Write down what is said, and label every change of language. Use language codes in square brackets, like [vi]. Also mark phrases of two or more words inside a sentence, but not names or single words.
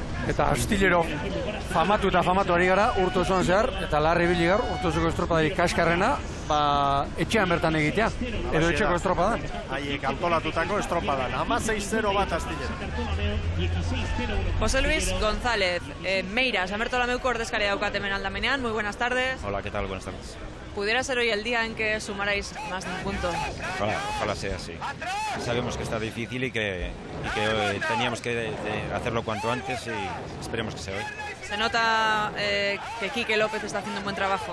[eu] Eta astillero famatu ari gara urte osoan zehar, eta larri bili gaur urte osoko estropadari kaskarrena, etxean bertan egitea, edo etxeko estropadan. Haiek antolatutako estropadan, 16-0 bat astillero. José Luis González, Meira, San Bertolameuko ordezkaria daukat hemen aldamenean, [es] muy buenas tardes. Hola, ¿qué tal? Buenas tardes. ¿Pudiera ser hoy el día en que sumarais más de un punto? Ojalá sea así. Sabemos que está difícil y que teníamos que hacerlo cuanto antes y esperemos que sea hoy. Se nota que Quique López está haciendo un buen trabajo.